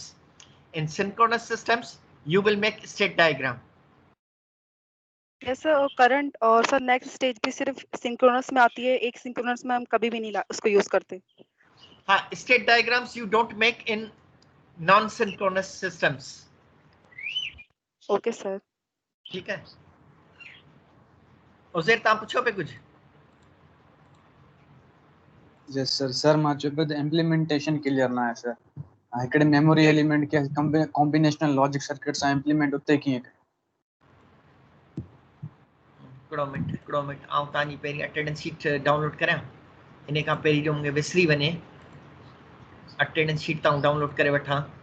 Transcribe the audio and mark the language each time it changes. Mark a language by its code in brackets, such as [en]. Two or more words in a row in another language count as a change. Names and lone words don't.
[en] In synchronous systems you will make state diagram. yes sir current [hi] और [en] sir next stage [hi] भी सिर्फ सिंक्रोनस में आती है, एक सिंक्रोनस में हम कभी भी नहीं उसको यूज करते। [en] हाँ, state diagrams you don't make in non-synchronous systems. okay sir. [hi] ठीक है? [sd] उज़ैर तव्हां पुछो पे कुछ? [en] yes sir sir [sd] मां चयो पियो त [en] implementation clear [sd] ना आहे सर। हिकिड़े [en] memory element [sd] खे [en] combinational logic circuit [sd] सां इम्प्लीमेंट उते कीअं कयो? हिकिड़ो मिनट आउं तव्हांजी पहिरीं [en] attendance sheet download [sd] करियां। इन खां पहिरीं जो मूंखे विसरी वञे [en] attendance sheet [sd] त डाउनलोड करे वठां।